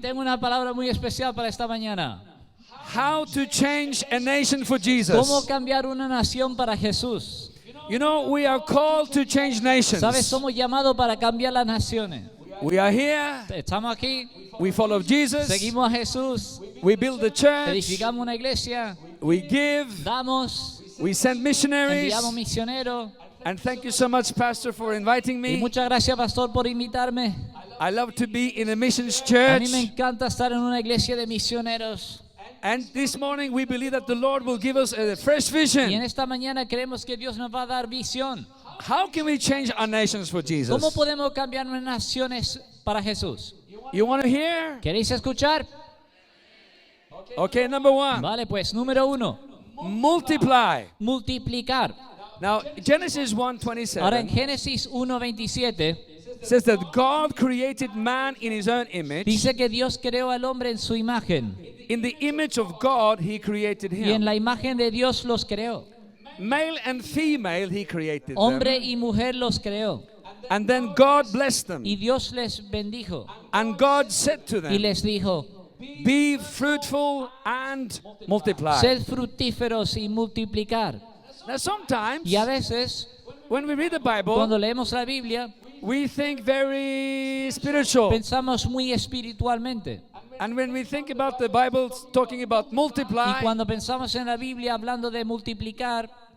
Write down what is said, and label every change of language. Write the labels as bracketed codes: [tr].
[es] tengo una palabra muy especial para esta mañana. [en] How to change a nation for Jesus. [es] ¿Cómo cambiar una nación para Jesús? [en] You know, we are called to change nations. [es] ¿Sabes? Somos llamados para cambiar las naciones. [en] We are here. [es] Estamos aquí, [en] We follow Jesus. [es] seguimos a Jesús, [en] We build the church. [es] edificamos una iglesia, [en] We give. [es] damos, [en] We send missionaries. [es] enviamos misioneros. [en] And thank you so much, Pastor, for inviting [es] Y [en] me. [es] muchas gracias, pastor, por invitarme. [en] I love to be in a missions [es] A [en] church. [es] mí me encanta estar en una iglesia de misioneros. [en] And this morning we believe that the Lord will give us a fresh [es] Y en [en] vision. [es] esta mañana creemos que Dios nos va a dar visión. [en] How can we change our nations for Jesus? [es] ¿Cómo podemos cambiar nuestras naciones para Jesús? [en] You want to hear? [es] ¿Queréis escuchar? [en] Okay, number one. [es] Vale, pues número 1, [en] Multiply. [es] multiplicar. [en] Now, Genesis [es] Ahora en [en] 1:27 [es] Génesis 1:27 [en] says that God created man in his own image. [es] dice que Dios creó al hombre en su imagen. [en] In the image of God, he created [es] Y en [en] him. [es] la imagen de Dios los creó. [en] Male and female, he created [es] Hombre [en] them. [es] y mujer los creó. [en] And then God blessed them. [es] Y Dios les bendijo. [en] And God said to [es] Y [en] them, [es] les dijo, [en] be fruitful and multiply. [es] sed fructíferos y multiplicar. [en] Now, sometimes [es] Y a veces, [en] when we read the Bible, [es] cuando leemos la Biblia, [en] we think very spiritual. [es] pensamos muy espiritualmente. [en] And when we think about the Bible talking about [es] Y [en] multiply, [es] cuando pensamos en la Biblia hablando de multiplicar,